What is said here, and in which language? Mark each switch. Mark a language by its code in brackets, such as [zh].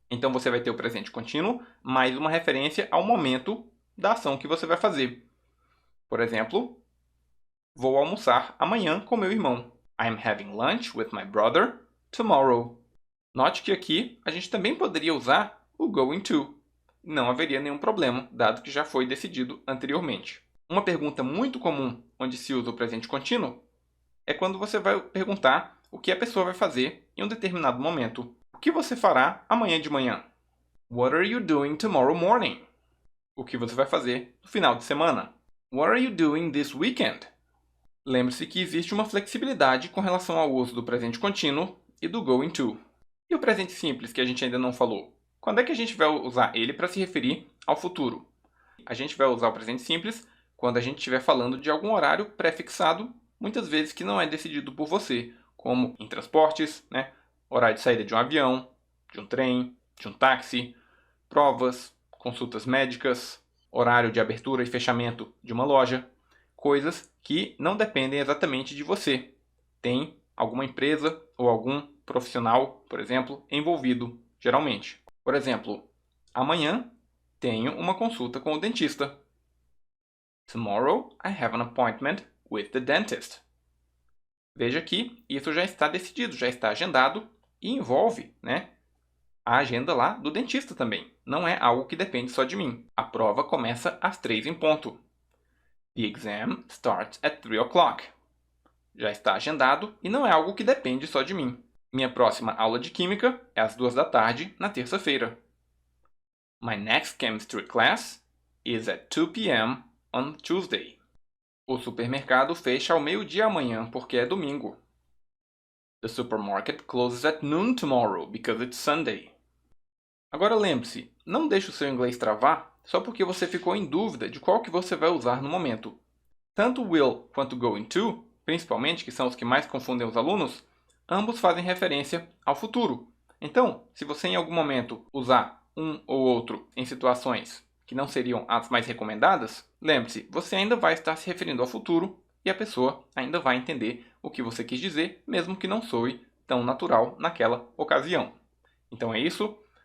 [pt] Então você vai ter o presente contínuo mais uma referência ao momento da ação que você vai fazer. Por exemplo, vou almoçar amanhã com meu irmão. [en] I'm having lunch with my brother tomorrow. [pt] Note que aqui a gente também poderia usar o going to. Não haveria nenhum problema, dado que já foi decidido anteriormente. Uma pergunta muito comum onde se usa o presente contínuo é quando você vai perguntar o que a pessoa vai fazer em um determinado momento. O que você fará amanhã de manhã? [en] What are you doing tomorrow morning? [pt] O que você vai fazer no final de semana? [en] What are you doing this weekend? [pt] Lembre-se que existe uma flexibilidade com relação ao uso do presente contínuo e do going to. E o presente simples, que a gente ainda não falou? Quando é que a gente vai usar ele para se referir ao futuro? A gente vai usar o presente simples quando a gente estiver falando de algum horário pré-fixado, muitas vezes que não é decidido por você, como em transportes, horário de saída de um avião, de um trem, de um táxi, provas, consultas médicas, horário de abertura e fechamento de uma loja, coisas que não dependem exatamente de você. Tem alguma empresa ou algum profissional, por exemplo, envolvido, geralmente. Por exemplo, amanhã tenho uma consulta com o dentista. [en] Tomorrow I have an appointment with the dentist. [pt] Veja que isso já está decidido, já está agendado e envolve, a agenda lá do dentista também. Não é algo que depende só de mim. A prova começa às 3 em ponto. [en] The exam starts at 3 o'clock. [pt] Já está agendado e não é algo que depende só de mim. Minha próxima aula de Química é às 2 da tarde, na terça-feira. [en] My next chemistry class is at 2 p.m. on Tuesday. [pt] O supermercado fecha ao meio-dia amanhã porque é domingo. [en] The supermarket closes at noon tomorrow because it's Sunday. [pt] Agora lembre-se, não deixe o seu inglês travar só porque você ficou em dúvida de qual que você vai usar no momento. Tanto will quanto going to, principalmente, que são os que mais confundem os alunos, ambos fazem referência ao futuro. Então, se você em algum momento usar um ou outro em situações que não seriam as mais recomendadas, lembre-se, você ainda vai estar se referindo ao futuro e a pessoa ainda vai entender o que você quis dizer, mesmo que não soe tão natural naquela ocasião. Então é isso.